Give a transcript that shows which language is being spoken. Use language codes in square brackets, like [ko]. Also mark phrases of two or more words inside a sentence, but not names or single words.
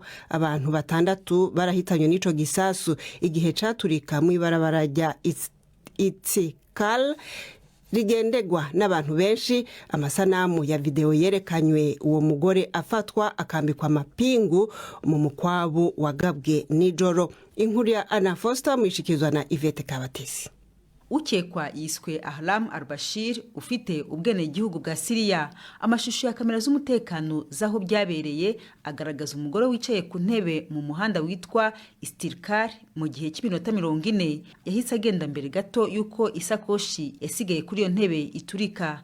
[rn] Abantu 6 barahitanywe n'ico gisasu igihe caturika mu ibarabara rya Istiklal rigendegwa n'abantu benshi. Amasanamu ya video yerekanywe uwo mugore afatwa akambikwa amapingu mu mukwabu wagabwe nijoro. Inkuru ya Anna Foster mwishikizwa na Yvette Kabatesi. ukekwa yiswe Ahlam al-Bashir ufite ubwenegihugu bwa Syria. Amashusho ya kamera z'umutekano zaho byabereye agaragaza umugore wicaye ku ntebe mu muhanda witwa Istirkar mu gihe cy'iminota 40 yahise agenda mbere gato yuko isakoshi yasigaye kuri iyo ntebe iturika.